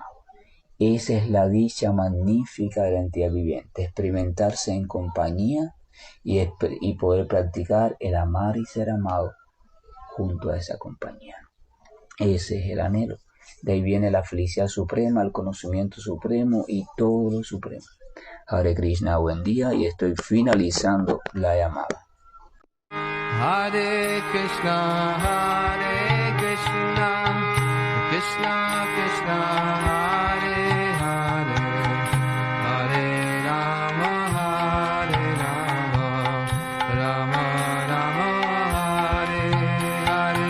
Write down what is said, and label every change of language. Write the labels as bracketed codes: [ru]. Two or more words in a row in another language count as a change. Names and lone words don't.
[es] Esa es la dicha magnífica de la entidad viviente, experimentarse en compañía y poder practicar el amar y ser amado junto a esa compañía. Ese es el anhelo. De ahí viene la felicidad suprema, el conocimiento supremo y todo lo supremo. Hare Krishna, buen día, y estoy finalizando la llamada. Hare Krishna, Krishna Krishna, Hare Hare, Hare Rama, Rama Rama, Hare Hare.